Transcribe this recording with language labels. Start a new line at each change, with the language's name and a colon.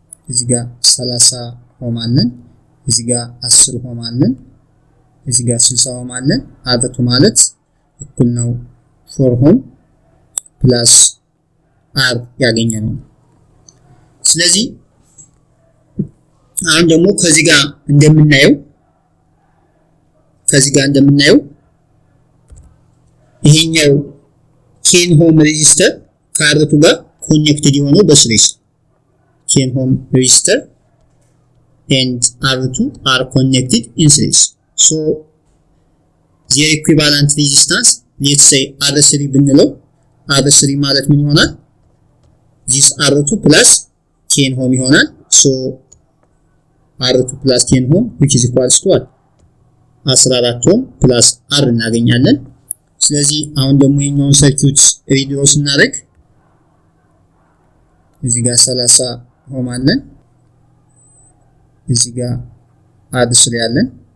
Amharic: እዚህ ጋር 30 ኦhm አለን። እዚህ ጋር 10 ኦhm አለን። እዚህ ጋር 60 ኦhm አለን። R2 ማለት እኩል ነው 4 ኦhm ፕላስ R ያገኘነው። ስለዚህ አሁን ደግሞ ከዚህ ጋር እንደምናየው ይሄኛው 10 ኦhm ሬዚስተር ከR2 ጋር ኮኔክትድ የሆነው በሲሪስ።
English: 10 ohm resistor and R2 are connected in series. So their equivalent resistance, let's say R3
Amharic: ብንለው
English: R3
Amharic: ማለት ምን ይሆናል?
English: this R2 plus 10 ohm
Amharic: ይሆናል።
English: so R2 plus 10 ohm which is equals to 14 ohm plus R
Amharic: እናገኛለን። ስለዚህ አሁን ደግሞ የኛውን ሰርኪዩት ሪድሮ ስናደርግ እዚህ ጋር 30 ኦhm አለን፣ እዚህ ጋር R3 አለን፣